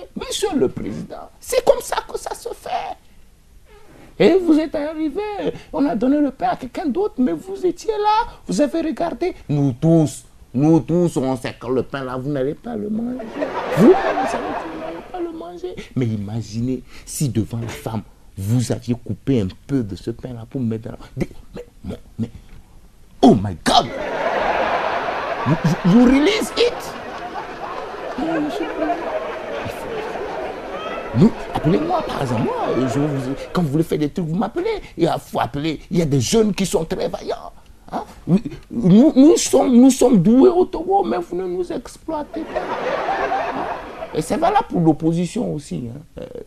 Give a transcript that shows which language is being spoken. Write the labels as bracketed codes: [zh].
[fr] Monsieur le Président, c'est comme ça que ça se fait. Et vous êtes arrivé, on a donné le pain à quelqu'un d'autre, mais vous étiez là, vous avez regardé. Nous tous, on sait que le pain là, vous n'allez pas le manger. Vous n'allez pas le manger. Mais imaginez si devant la femme, vous aviez coupé un peu de ce pain-là pour me mettre dans la... [en] Mais, oh my God! You release it! [fr] Nous, appelez-moi par exemple. Moi, quand vous voulez faire des trucs, vous m'appelez. Il faut appeler. Il y a des jeunes qui sont très vaillants. Hein? Nous sommes doués au Togo, mais vous ne nous exploitez pas. Hein? Et c'est valable pour l'opposition aussi. Hein?